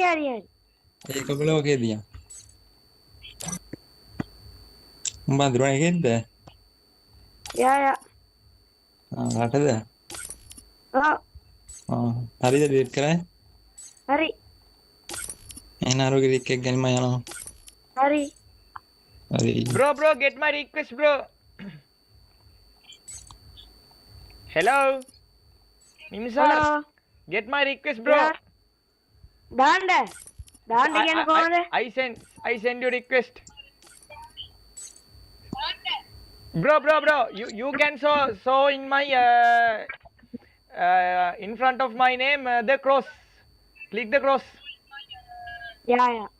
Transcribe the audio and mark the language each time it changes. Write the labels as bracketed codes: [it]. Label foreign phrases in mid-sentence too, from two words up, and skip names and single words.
[si] ඒක බල ඔකේ දියා. උඹ අඳුරන එකෙන්ද? යා. රටද? හරිද ඩිලීට් කරා? හරි. එහෙනම් අරෝගේ ලින්ක් එක ගනිම යනවා. හරි. හරි. [en] Bro, get my request, bro. Hello. Nimsar, Hello. get my request, bro. Yeah. [si] දාන්න කියන්නේ කොහොමද? [en] I send you request. Bro, you can show in my in front of my name the cross. Click the cross. [si] යා.